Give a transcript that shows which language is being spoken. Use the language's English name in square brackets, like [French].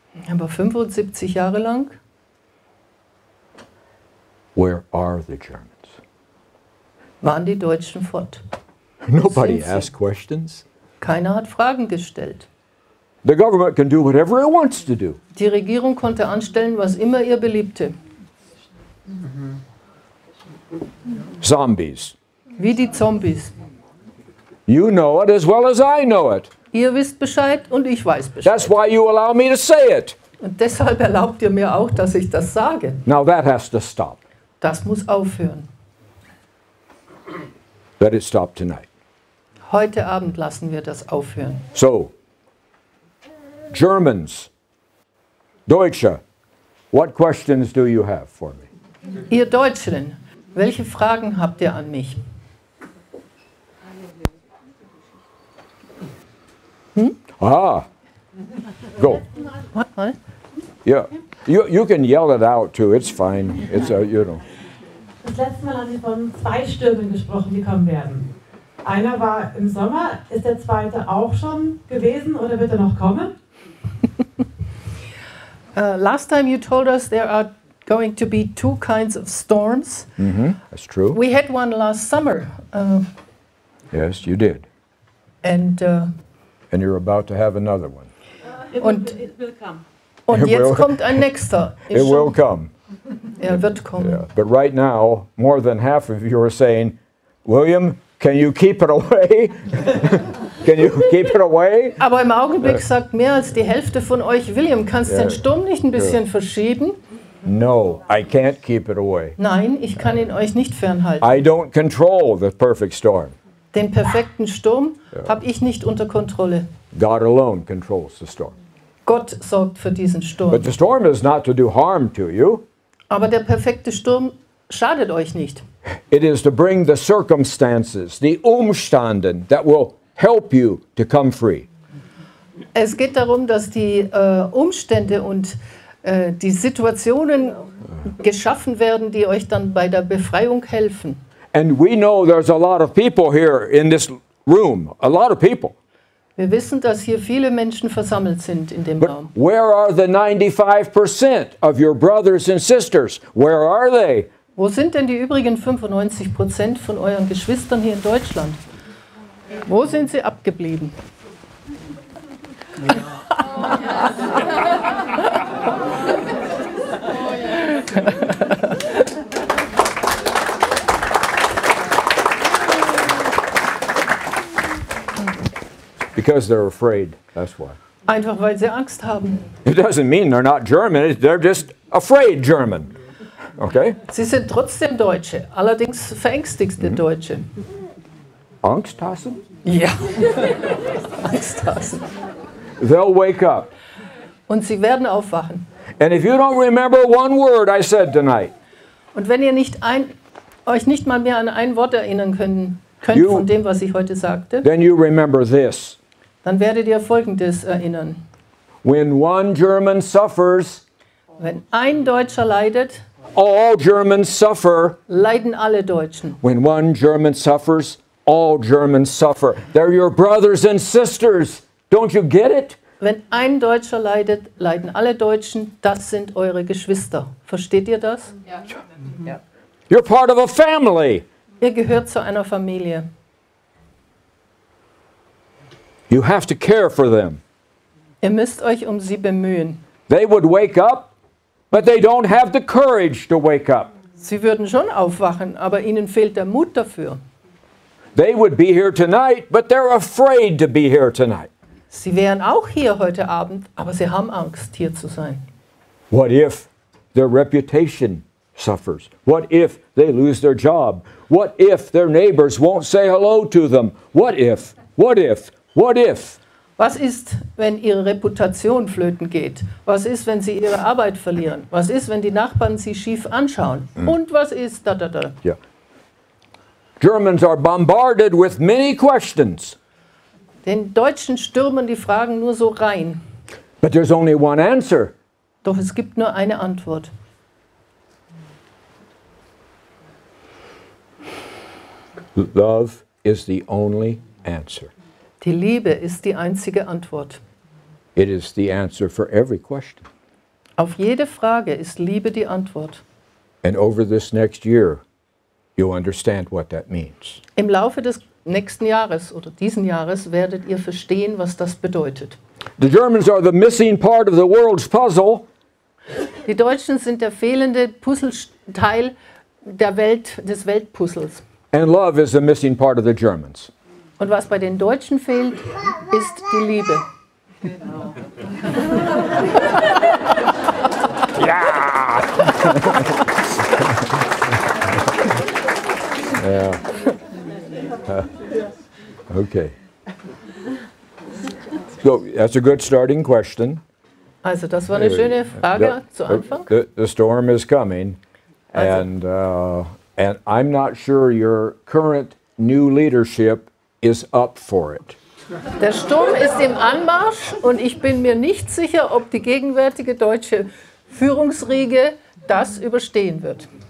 [German] Aber 75 Jahre lang, [English] where are the Germans? [German] waren die Deutschen fort. [English] Nobody [German] Sind sie? [English] asked questions. [German] Keiner hat Fragen gestellt. [English] The government can do whatever it wants to do. [German] Die Regierung konnte anstellen, was immer ihr beliebte. [English] Zombies. [German] Wie die Zombies. [English] You know it as well as I know it. [German] Ihr wisst Bescheid und ich weiß [English] That's [German] Bescheid. [English] why you allow me to say it. [German] Und deshalb erlaubt ihr mir auch, dass ich das sage. [English] Now that has to stop. [German] Das muss aufhören. [English] Let it stop tonight. [German] Heute Abend lassen wir das aufhören. [English] So, Germans, Deutsche, what questions do you have for me? [German] Ihr Deutschen, welche Fragen habt ihr an mich? [English] Ah, go. What? Yeah, you can yell it out too. It's fine. It's you know. [German] Das letzte Mal haben Sie von 2 Stürmen gesprochen, die kommen werden. Einer war im Sommer. Ist der zweite auch schon gewesen oder wird er noch kommen? [English] Last time you told us there are going to be 2 kinds of storms. That's true. We had one last summer, Yes, you did. and And you're about to have another one. [German] Und- [English] It will come. [German] und [English] It [German] jetzt [English] will- [German] kommt ein nächster. [English] It will come. [German] Er wird kommen. [English] Yeah. But right now, more than half of you are saying, William, can you keep it away? Can you keep it away? [German] Aber im Augenblick sagt mehr als die Hälfte von euch, William, kannst du den Sturm nicht ein bisschen verschieben? [English] No, I can't keep it away. [German] Nein, ich kann ihn euch nicht fernhalten. [English] I don't control the perfect storm. [German] Den perfekten Sturm habe ich nicht unter Kontrolle. [English] God alone controls the storm. [German] Gott sorgt für diesen [English] But [German] Sturm. [English] the storm is not to do harm to you. [German] Aber der perfekte Sturm schadet euch nicht. [English] It is to bring the circumstances, the Umstanden, that will help you to come free. [German] Es geht darum, dass die Umstände und die Situationen geschaffen werden, die euch dann bei der Befreiung helfen. [English] And we know there's a lot of people here in this room, a lot of people. [German] Wir wissen, dass hier viele Menschen versammelt sind in dem [English] But [German] Raum. [English] where are the 95% of your brothers and sisters? Where are they? [German] Wo sind denn die übrigen 95% von euren Geschwistern hier in Deutschland? Wo sind sie abgeblieben? [English] Because they're afraid, that's why. [German] Einfach weil sie Angst haben. [English] It doesn't mean they're not German, they're just afraid German. Okay? [German] Sie sind trotzdem Deutsche, allerdings verängstigte Deutsche. Angsthasen? Ja, Angsthasen. [English] They'll wake up. [German] Und sie werden aufwachen. [English] And if you don't remember one word I said tonight, [German] Und wenn ihr euch nicht mal mehr an ein Wort erinnern könnt [English] You- [German] von dem, was ich heute sagte, [English] then you remember this. [German] dann werdet ihr Folgendes erinnern. [English] When one German suffers, [German] Wenn ein Deutscher leidet, [English] all Germans suffer. [German] leiden alle Deutschen. [English] When one German suffers, all Germans suffer. They're your brothers and sisters. Don't you get it? [German] Wenn ein Deutscher leidet, leiden alle Deutschen. Das sind eure Geschwister. Versteht ihr das? [English] You're part of a family. [German] Ihr gehört zu einer Familie. [English] You have to care for them. [German] Ihr müsst euch um sie bemühen. [English] They would wake up, but they don't have the courage to wake up. [German] Sie würden schon aufwachen, aber ihnen fehlt der Mut dafür. [English] They would be here tonight, but they're afraid to be here tonight. [German] Sie wären auch hier heute Abend, aber sie haben Angst, hier zu sein. [English] What if their reputation suffers? What if they lose their job? What if their neighbors won't say hello to them? What if? What if? What if? [German] Was ist, wenn ihre Reputation flöten geht? Was ist, wenn sie ihre Arbeit verlieren? Was ist, wenn die Nachbarn sie schief anschauen? Und was ist da? [English] Yeah. Germans are bombarded with many questions, [German] Den Deutschen stürmen die Fragen nur so rein. [English] but there's only one answer. [German] Doch es gibt nur eine Antwort. [English] Love is the only answer. [German] Die Liebe ist die einzige Antwort. [English] It is the answer for every question. [German] Auf jede Frage ist Liebe die Antwort. [English] And over this next year, you'll understand what that means. [German] Im Laufe des nächsten Jahres oder diesen Jahres werdet ihr verstehen, was das bedeutet. [English] The Germans are the missing part of the world's puzzle, [German] Die Deutschen sind der fehlende Puzzleteil der Welt, des Weltpuzzles. [English] and love is the missing part of the Germans. [German] Und was bei den Deutschen fehlt, ist die Liebe. [English] Okay. So that's a good starting question. [German] Also das war eine schöne Frage zu Anfang. [English] The storm is coming, and I'm not sure your current new leadership is up for it. [German] Der Sturm ist im Anmarsch und ich bin mir nicht sicher, ob die gegenwärtige deutsche Führungsriege das überstehen wird.